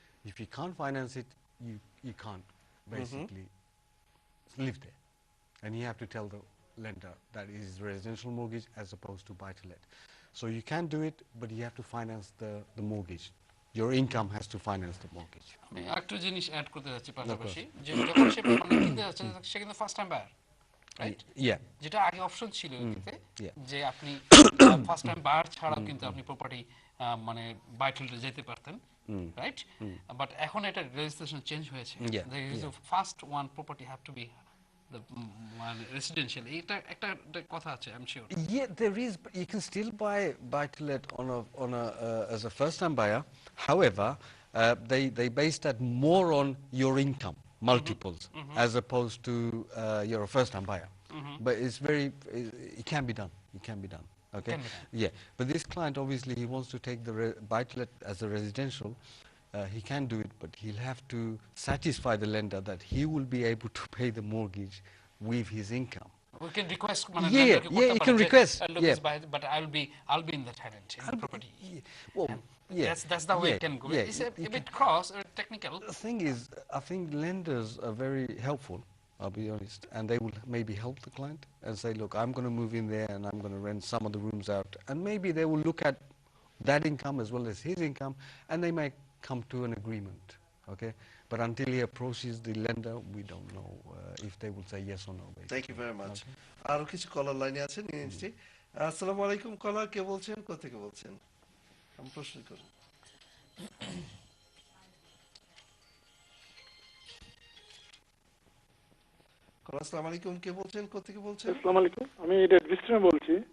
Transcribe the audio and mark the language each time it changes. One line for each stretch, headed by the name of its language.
English: If you can't finance it, you can't basically live there. And you have to tell the lender that it is residential mortgage as opposed to buy-to-let. So you can do it, but you have to finance the mortgage. Your income has to finance the mortgage.
Bangla: আমি আরেকটা জিনিস add করতে যাচ্ছি পাশাপাশি, যে যখন সে মানে কিনতে যাচ্ছে সে কিন্তু first time buyer, right?
English: Yeah.
Bangla: যেটা আগে অপশন ছিল এতে,
English: Yeah.
Bangla: যে আপনি ফার্স্ট টাইম বায়ার ছাড়াও কিন্তু আপনি প্রপার্টি মানে বাই টু লেটে যেতে পারতেন, রাইট? বাট এখন এটা রেজিস্ট্রেশন চেঞ্জ হয়েছে।
English: First one property have to be the residential.
Bangla: এটা একটা কথা আছে,
English: I'm sure. Yeah, there is, but you can still buy to let on a as a first time buyer. However, they base that more on your income multiples as opposed to you're a first time buyer. But it's it can be done. It can be done. Okay. Can be done. Yeah, but this client obviously he wants to take the buy to let as a residential. He can do it, but he'll have to satisfy the lender that he will be able to pay the mortgage with his income. We can request you can request. But I'll be in the tenant in the property. Well, that's the way it can go. It's a bit cross or technical. The thing is, I think lenders are very helpful, I'll be honest, and they will maybe help the client and say, look, I'm going to move in there and I'm going to rent some of the rooms out, and maybe they will look at that income as well as his income, and they might come to an agreement, okay? But until he approaches the lender, we don't know if they will say yes or no. Basically. Thank you very much.
Bangla: আরো কিছু কলার লাইনে আছেন, নিয়ে নিচ্ছি। আসসালামু আলাইকুম কলার, কে বলছেন, কোথা থেকে বলছেন? আমি প্রশ্ন করুন। কলার, আসসালামু আলাইকুম, কে বলছেন, কোথা থেকে বলছেন? আসসালামু আলাইকুম, আমি রেড বিস্ট্রিমে বলছি।